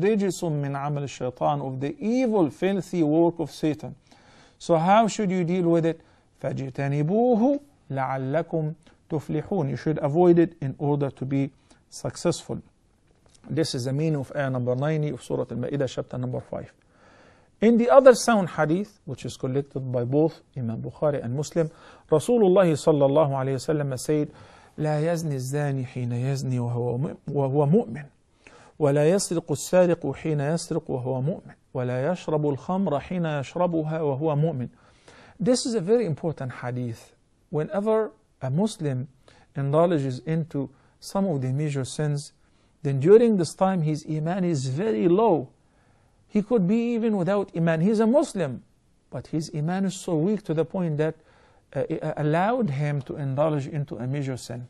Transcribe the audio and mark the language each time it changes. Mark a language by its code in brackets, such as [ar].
[ar] رِجِسٌ مِّنْ عَمَلِ الشَّيْطَانِ, [en] of the evil, filthy work of Satan. So how should you deal with it? [ar] فَاجْتَنِبُوهُ لَعَلَّكُمْ تُفْلِحُونَ. [en] You should avoid it in order to be successful. This is the meaning of ayah number 90 of Surah Al-Ma'idah, chapter number 5. In the other sound hadith, which is collected by both Imam Bukhari and Muslim, Rasulullah sallallahu alayhi wasallam said, [ar] لا يزني الزاني حين يزني وهو مؤمن ولا يسرق السارق حين يسرق وهو مؤمن ولا يشرب الخمر حين يشربها وهو مؤمن. [en] This is a very important hadith. Whenever a Muslim indulges into some of the major sins, then during this time his iman is very low. He could be even without iman. He's a Muslim, but his iman is so weak to the point that it allowed him to indulge into a major sin.